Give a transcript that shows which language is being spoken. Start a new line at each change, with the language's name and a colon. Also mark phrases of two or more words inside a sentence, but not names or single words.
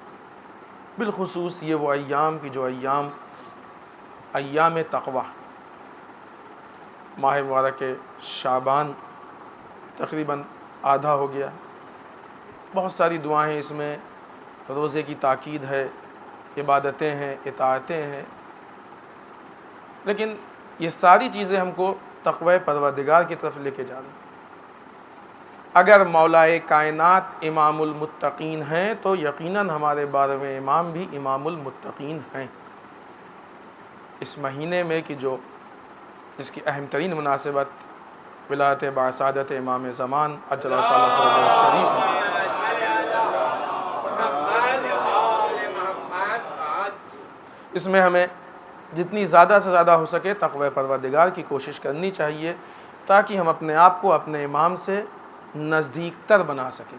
Urdu: بالخصوص یہ وہ ایام کی جو ایام تقوی، ماہ مبارک شعبان تقریباً آدھا ہو گیا، بہت ساری دعائیں اس میں، روزے کی تاکید ہے، عبادتیں ہیں، اطاعتیں ہیں، لیکن یہ ساری چیزیں ہم کو تقوی پروردگار کی طرف لے کے جا رہی ہیں۔ اگر مولائے کائنات امام المتقین ہیں تو یقیناً ہمارے 12ویں امام بھی امام المتقین ہیں۔ اس مہینے میں کہ جو جس کی اہم ترین مناسبت ولایت باعثادت امام زمان
Arabic: عجل اللہ تعالیٰ فرجہ الشریف
Urdu: ہے، اس میں ہمیں جتنی زیادہ سے زیادہ ہو سکے تقوی پروردگار کی کوشش کرنی چاہیے تاکہ ہم اپنے آپ کو اپنے امام سے نزدیک تر بنا سکیں۔